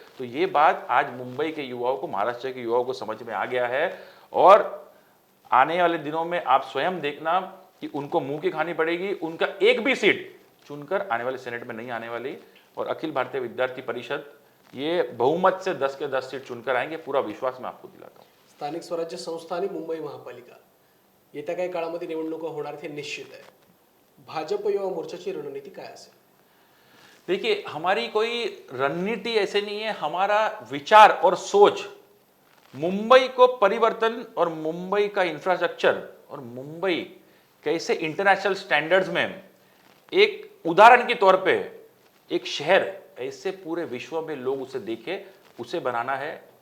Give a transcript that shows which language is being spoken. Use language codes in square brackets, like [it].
[hi] तो ये बात आज मुंबई के युवाओं को, महाराष्ट्र के युवाओं को समझ में आ गया है. और आने वाले दिनों में आप स्वयं देखना कि उनको मुंह की खानी पड़ेगी. उनका एक भी सीट चुनकर आने वाले सेनेट में नहीं आने वाली. और अखिल भारतीय विद्यार्थी परिषद ये बहुमत से 10 के 10 सीट चुनकर आएंगे, पूरा विश्वास मैं आपको दिलाता हूँ. [mr] स्थानिक स्वराज्य संस्था आणि मुंबई महापालिका येत्या काही काळामध्ये निवडणुका होणार हे निश्चित आहे. भाजप युवा मोर्चाची रणनीती काय असेल? [hi] देखिए, हमारी कोई रणनीति ऐसे नहीं है. हमारा विचार और सोच मुंबई को परिवर्तन और मुंबई का इंफ्रास्ट्रक्चर और मुंबई कैसे इंटरनेशनल स्टैंडर्ड्स में एक उदाहरण के तौर पे एक शहर ऐसे पूरे विश्व में लोग उसे देखें, उसे बनाना है।